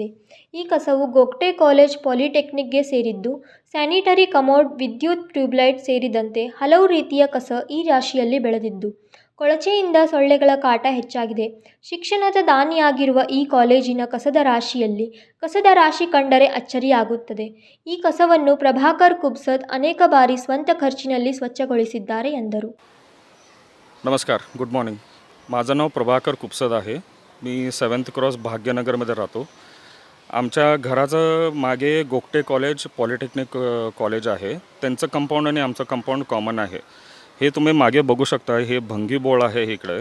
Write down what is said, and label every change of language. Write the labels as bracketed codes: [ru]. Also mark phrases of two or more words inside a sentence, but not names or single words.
[kn] ಈ ಕಸವು ಗೋಗ್ಟೆ ಕಾಲೇಜ್ ಪಾಲಿಟೆಕ್ನಿಕ್ಗೆ ಸೇರಿದ್ದು, ಸ್ಯಾನಿಟರಿ ಕಮೋಡ್, ವಿದ್ಯುತ್ ಟ್ಯೂಬ್ಲೈಟ್ ಸೇರಿದಂತೆ ಹಲವು ರೀತಿಯ ಕಸ ಈ ರಾಶಿಯಲ್ಲಿ ಬೆಳೆದಿದ್ದು, ಕೊಳಚೆಯಿಂದ ಸೊಳ್ಳೆಗಳ ಕಾಟ ಹೆಚ್ಚಾಗಿದೆ. ಶಿಕ್ಷಣದ ದಾನಿಯಾಗಿರುವ ಈ ಕಾಲೇಜಿನ ಕಸದ ರಾಶಿ ಕಂಡರೆ ಅಚ್ಚರಿಯಾಗುತ್ತದೆ. ಈ ಕಸವನ್ನು ಪ್ರಭಾಕರ್ ಕುಬ್ಸದ್ [mr] अनेक बारी [kn] स्ವಂತ ಖರ್ಚಿನಲ್ಲಿ ಸ್ವಚ್ಛಗೊಳಿಸಿದ್ದಾರೆ ಎಂದರು. [en] नमस्कार, good morning. [mr] माझं नाव प्रभाकर कुपसद आहे. मी 7th क्रॉस भाग्यनगरमध्ये राहतो. आमच्या घराचं मागे गोगटे कॉलेज पॉलिटेक्निक कॉलेज आहे. त्यांचं कंपाऊंड आणि आमचं कंपाऊंड कॉमन आहे. हे तुम्ही मागे बघू शकता. हे भंगी बोळ आहे इकडे.